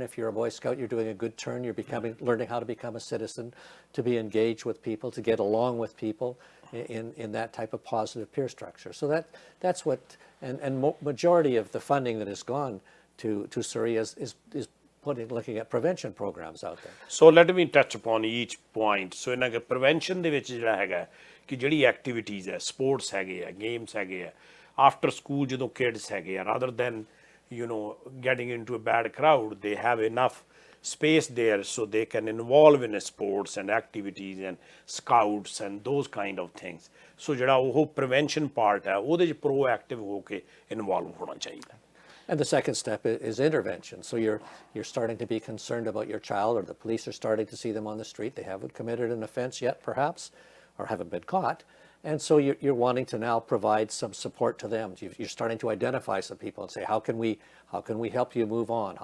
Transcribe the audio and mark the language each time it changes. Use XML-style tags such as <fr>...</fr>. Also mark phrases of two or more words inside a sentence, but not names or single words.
<en>If you're a Boy Scout, you're doing a good turn. You're learning how to become a citizen, to be engaged with people, to get along with people in that type of positive peer structure. So that's what, and majority of the funding that has gone to Surrey is looking at prevention programs out there. So let me touch upon each point.</en> <pa>So ਇਹਨਾਂ ਦੇ prevention ਦੇ ਵਿੱਚ ਜਿਹੜਾ ਹੈਗਾ ਕਿ ਜਿਹੜੀ ਐਕਟੀਵਿਟੀਜ਼ ਹੈ, ਸਪੋਰਟਸ ਹੈਗੇ ਆ, ਗੇਮਸ ਹੈਗੇ ਆ,</pa> <en>after school</en> <pa>ਜਦੋਂ ਕਿਡਸ ਹੈਗੇ ਆ,</pa> <en>rather than getting into a bad crowd, they have enough space there so they can involve in sports and activities and scouts and those kind of things.</en> <pa>So ਜਿਹੜਾ ਉਹ</pa> <en>prevention part</en> <pa>ਹੈ ਉਹਦੇ 'ਚ proactive ਹੋ ਕੇ involve ਹੋਣਾ ਚਾਹੀਦਾ।</pa> <en>And the second step is intervention. So you're starting to be concerned about your child, or the police are starting to see them on the street. They haven't committed an offense yet, perhaps, or haven't been caught. And so you're wanting to now provide some support to them. You're starting to identify some people and say, how can we help you move on?</en>